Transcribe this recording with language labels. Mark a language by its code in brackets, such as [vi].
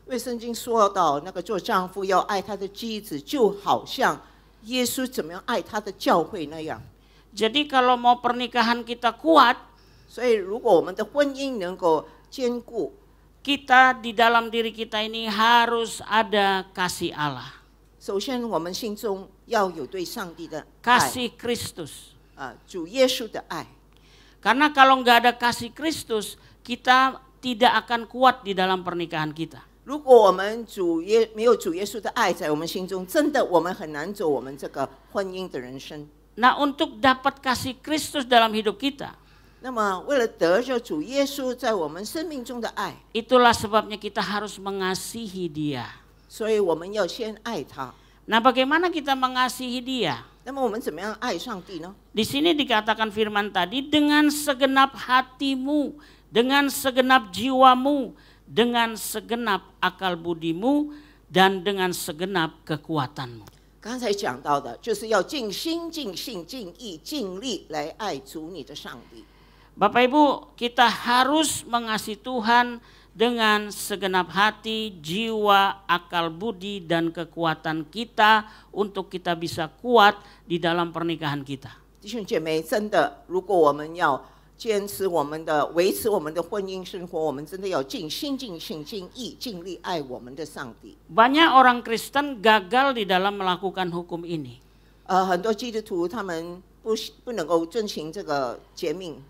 [zh] 因为圣经说到那个做丈夫要爱他的妻子，就好像耶稣怎么样爱他的教会那样。 [id] Jadi kalau mau pernikahan kita kuat, [zh] 所以如果我们的婚姻能够坚固， [id] kita di dalam diri kita ini harus ada kasih Allah. [zh] 首先我们心中要有对上帝的爱， [id] Kasih Kristus. [zh] 主耶稣的爱。 [id] Karena kalau nggak ada kasih Kristus, kita tidak akan kuat di dalam pernikahan kita. [zh] 如果我们没有主耶稣的爱在我们心中，真的我们很难走我们这个婚姻的人生。 [id] Nah, untuk dapat kasih Kristus dalam hidup kita, [zh] 那么为了得着主耶稣在我们生命中的爱， [id] itulah sebabnya kita harus mengasihi Dia. [zh] 所以我们要先爱他。 [id] Nah, bagaimana kita mengasihi Dia? [zh] 那么我们怎么样爱上帝呢？ [id] Di sini dikatakan firman tadi, dengan segenap hatimu, dengan segenap jiwamu, dengan segenap akal budimu, dan dengan segenap kekuatanmu. [zh] 刚才讲到的，就是要尽心、尽性、尽意、尽力来爱主你的上帝。 [id] Bapak Ibu, kita harus mengasihi Tuhan dengan segenap hati, jiwa, akal budi, dan kekuatan kita untuk kita bisa kuat di dalam pernikahan kita. [zh] 弟兄姐妹，真的，如果我们要坚持我们的、维持我们的婚姻生活，我们真的要尽心、尽性、尽意、尽力爱我们的上帝。 [id] Banyak orang Kristen gagal di dalam melakukan hukum ini. [zh] 很多基督徒他们不能够遵循这个诫命，